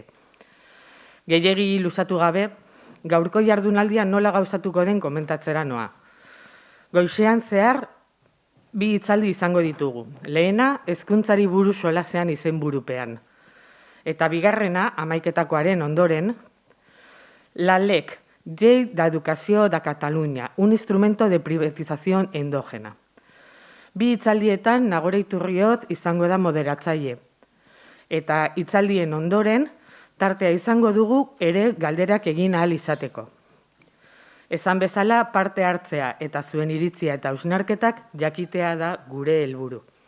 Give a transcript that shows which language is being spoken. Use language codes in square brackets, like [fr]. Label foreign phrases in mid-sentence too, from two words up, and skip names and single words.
[eu] Gehiegi luzatu gabe, gaurko jardunaldia nola gauzatuko den komentatzera noa. Goizean zehar, bi hitzaldi izango ditugu. Lehena, hezkuntzari buruz solasean izenburupean. Eta bigarrena, hamaiketakoaren ondoren, [es] la LEC, Llei d'Educació de Catalunya, un instrumento de privatización endógena. [eu] Bi hitzaldietan Nagore Iturrioz izango da moderatzaile. Eta hitzaldien ondoren, tartea izango dugu ere galderak egin ahal izateko. Esan bezala parte hartzea eta zuen iritzia eta hausnarketak jakitea da gure helburu.